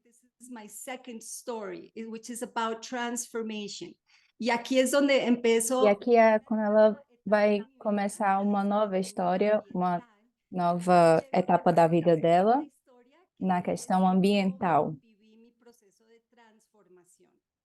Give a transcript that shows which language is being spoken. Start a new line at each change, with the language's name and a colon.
English: This is my second story, which is about transformation.
Portuguese: E aqui é onde empezó. E aqui é quando ela vai começar uma nova história, uma nova etapa da vida dela na questão ambiental.
Spanish: Viví mi proceso de transformación.